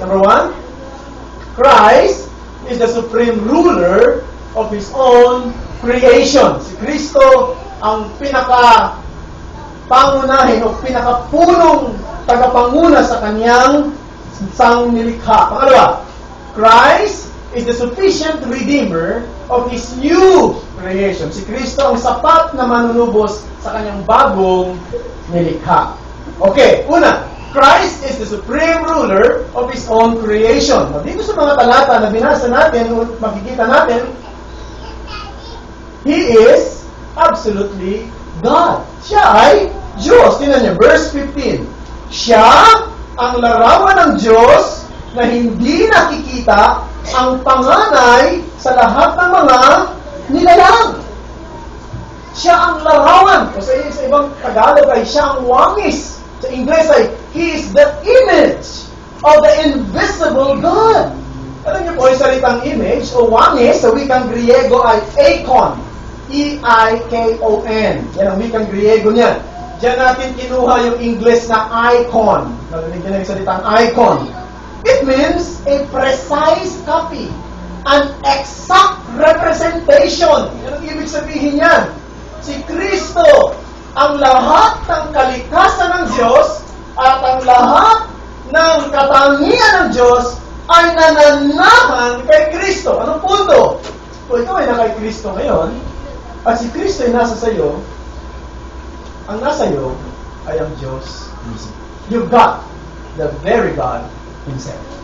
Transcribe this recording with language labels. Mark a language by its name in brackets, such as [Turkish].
[English] Number one, Christ is the supreme ruler of His own creation. [Filipino] Si Kristo ang pangunahin o pinakapunong tagapanguna sa Kanyang sangnilikha. Pangalawa, [English] Christ is the sufficient redeemer of His new creation. [Filipino] Si Kristo ang sapat na manunubos sa Kanyang bagong nilikha. Okay, una, [English] Christ is the supreme ruler of His own creation. [Filipino] Dito sa mga talata na binasa natin, makikita natin, [English] He is absolutely God. [Filipino] Siya ay Diyos. Tingnan niyo, verse 15. Siya ang larawan ng Diyos na hindi nakikita ang panganay sa lahat ng mga nilalang. Siya ang larawan. Kasi sa ibang Tagalog ay siya ang wangis. Sa Ingles ay, [English] He is the image of the invisible God. [Filipino] Alam niyo po, yung salitang image o wangis sa wikang Griego ay eikon. E-I-K-O-N. Yan ang wikang Griego niyan. Diyan natin kinuha yung English na icon. Narinig niyo na yung salitang icon. [English] It means a precise copy. An exact representation. [Filipino] Yan ang ibig sabihin yan. Si Kristo, ang lahat ng kalikasan ng Diyos at ang lahat ng katangian ng Diyos ay nananahan kay Kristo. Anong punto? Kung ikaw ay na kay Kristo ngayon, at si Kristo ay nasa sayo, ang nasa iyo ay ang Diyos mismo. [English] You've got the very God Himself.